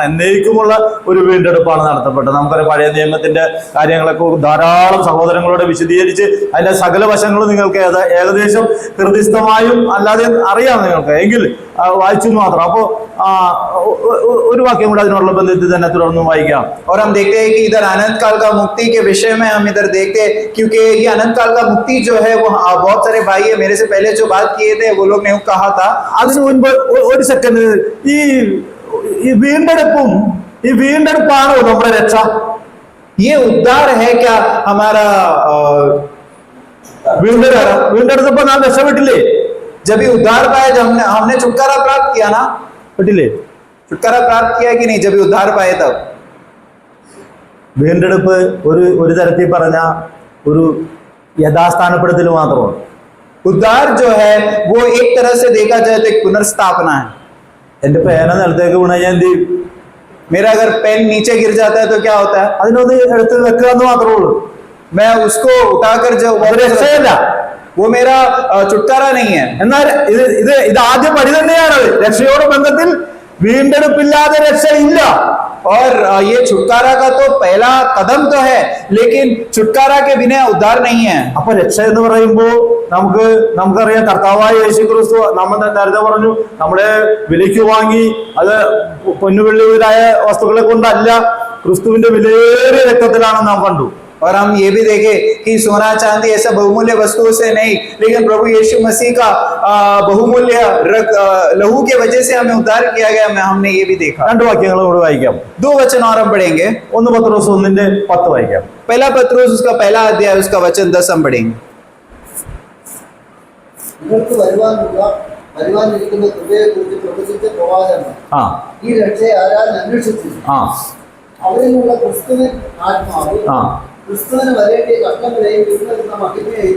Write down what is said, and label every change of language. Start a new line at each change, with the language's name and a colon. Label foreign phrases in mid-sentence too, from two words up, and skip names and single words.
Malayalam: എന്നേക്കുമുള്ള ഒരു വീണ്ടെടുപ്പാണ് നടത്തപ്പെട്ടത്. നമുക്കറിയാം, പഴയ നിയമത്തിന്റെ കാര്യങ്ങളൊക്കെ ധാരാളം സഹോദരങ്ങളോട് വിശദീകരിച്ച് അതിന്റെ സകല വശങ്ങളും നിങ്ങൾക്ക് ഏകദേശം ഹൃദയസ്ഥമായും അല്ലാതെ അറിയാം നിങ്ങൾക്ക്, എങ്കിൽ വായിച്ചു മാത്രം. അപ്പോ ഒരു വാക്യം കൂടെ അതിനുള്ള ബന്ധത്തിൽ തന്നെ തുടർന്ന് വായിക്കാം.
Hindi: और हम देखते हैं कि इधर अनंत काल का मुक्ति के विषय में हम इधर देखते हैं, क्योंकि ये अनंत काल का मुक्ति जो है वो बहुत सारे भाई है मेरे से पहले जो बात किए थे वो लोग ने कहा था।
Malayalam: അതിനു മുൻപ് ഒരു സെക്കൻഡ്, ഈ വീണ്ടെടുപ്പാണോ നമ്മുടെ രക്ഷ?
Hindi: ये उद्धार है क्या हमारा?
Malayalam: വീണ്ടെടുത്തപ്പോ നാം രക്ഷപ്പെട്ടില്ലേ?
Hindi: जब ये उद्धार पाया, जब हमने छुटकारा प्राप्त किया ना,
Malayalam: പെട്ടില്ലേ?
Hindi: छुटकारा प्राप्त किया कि नहीं? जब ये उद्धार पाए तब।
Malayalam: വീണ്ടെടുപ്പ് ഒരു തരത്തിൽ പറഞ്ഞ ഒരു യഥാസ്ഥാനപ്പെടുത്തൽ മാത്രമാണ്.
Hindi: उद्धार जो है वो एक तरह से देखा जाए तो एक पुनर्स्थापना है।
Malayalam: എന്റെ പേന നിലത്തേക്ക് വീണ ഞാൻ എന്ത് ചെയ്യും?
Hindi: मेरा अगर पेन नीचे गिर जाता है तो क्या होता है?
Malayalam: അതിനൊന്ന് എടുത്ത് വെക്കുക എന്ന് മാത്രമേ ഉള്ളൂ.
Hindi: मैं उसको उठाकर जो
Malayalam: അത് രക്ഷയല്ല.
Hindi: वो मेरा छुटकारा नहीं है।
Malayalam: എന്നാൽ ഇത് ആദ്യ പടി തന്നെയാണ്. രക്ഷയോട് ബന്ധത്തിൽ വീണ്ടെടുപ്പില്ലാതെ രക്ഷയില്ല.
Hindi: और ये छुटकारा का तो पहला कदम तो है, लेकिन छुटकारा के बिना उद्धार नहीं है।
Malayalam: അപ്പൊ രക്ഷ എന്ന് പറയുമ്പോൾ നമുക്കറിയാം, കർത്താവായ യേശു ക്രിസ്തു നമ്മൾ നേരത്തെ പറഞ്ഞു, നമ്മളെ വിലയ്ക്ക് വാങ്ങി, അത് പൊന്നുവെള്ളിവരായ വസ്തുക്കളെ കൊണ്ടല്ല, ക്രിസ്തുവിന്റെ വിലയേറിയ രക്തത്തിലാണ് നാം കണ്ടു.
Hindi: और हम ये भी देखे कि सोना चांदी ऐसा बहुमूल्य वस्तुओं से नहीं, लेकिन प्रभु यीशु मसीह का बहुमूल्य लहू के वजह से हमें उद्धार किया गया। हमने ये भी देखा।
Malayalam: 2 വാക്യങ്ങൾ കൂടെ വായിക്കാം.
Hindi: 2 वचन और हम पढ़ेंगे।
Malayalam: 1 പത്രോസ് 1:10 വായിക്കാം.
Hindi: पहला पत्रोस उसका पहला अध्याय उसका वचन 10 हम पढ़ेंगे।
Malayalam: നിങ്ങൾക്ക് വരുവാനിരിക്കുന്ന കൃപയെക്കുറിച്ച് പ്രവചിച്ച പ്രവാചകന്മാർ ആ ഈ രക്ഷയെ ആരാൻ അന്വേഷിച്ചിരുന്നു. ആ അവരിലുള്ള ക്രിസ്തുവിൻ ആത്മാവ് ആ ക്രിസ്തുവിന് വരേണ്ടിയ കഷ്ടങ്ങളെയും പിന്തുടരുന്ന മഹിമയെയും